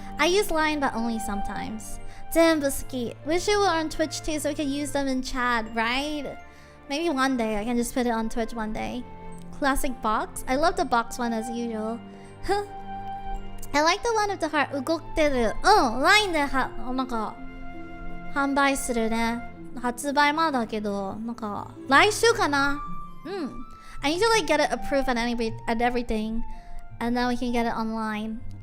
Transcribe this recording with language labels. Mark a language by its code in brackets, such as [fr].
[en] I use line, but only sometimes. [ja] 全部好き. [en] Wish you were on Twitch too, so we could use them in chat, right? Maybe one day I can just put it on Twitch one day. Classic box. I love the box one as usual. I like the one with the heart. [ja] 動ってる。 LINE でなんか販売するね。発売まだけど、なんか来週かな。 [en] I need to like get it approved and everything, and then we can get it online.